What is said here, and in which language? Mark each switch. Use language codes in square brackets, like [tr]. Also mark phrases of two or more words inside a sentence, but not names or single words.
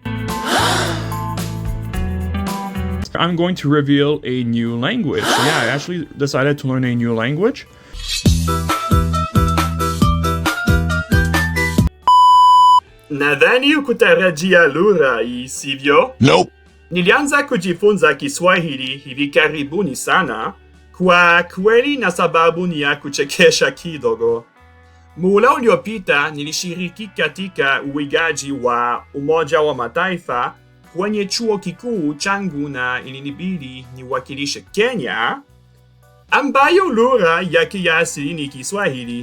[en] I'm going to reveal a new language. Yeah, I actually decided to learn a new language. [sw] Nadhani kutarajia lugha hii, sivyo? [en] Nope. [sw] Nilianza kujifunza Kiswahili hivi karibuni sana, kwa kweli na sababu ni ya kuchekesha kidogo. Muhula uliopita nilishiriki katika uigaji wa Umoja wa Mataifa kwenye chuo kikuu changu na ilinibidi niwakilishe Kenya, ambayo lugha yake ya asili ni Kiswahili.